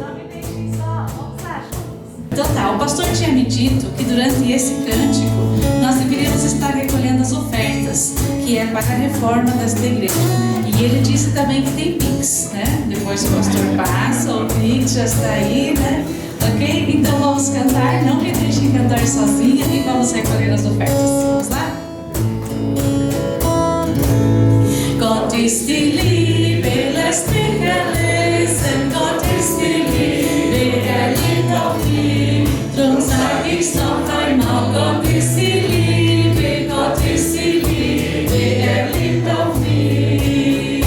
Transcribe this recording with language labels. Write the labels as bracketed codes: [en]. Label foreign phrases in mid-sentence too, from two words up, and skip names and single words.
[pt] Total, o pastor tinha me dito que durante esse cântico nós deveríamos estar recolhendo as ofertas, que é para a reforma desta igreja. E ele disse também que tem Pix, né? Depois o pastor passa, o Pix já está aí, né? Ok? Então vamos cantar, não me deixem cantar sozinha e vamos recolher as ofertas. Vamos lá? [de] Gott ist die Liebe, lässt mich erlesen, Gott ist die Liebe, liebt auch mich. Drum sag ich's noch einmal, Gott ist die Liebe, Gott ist die Liebe, liebt auch mich.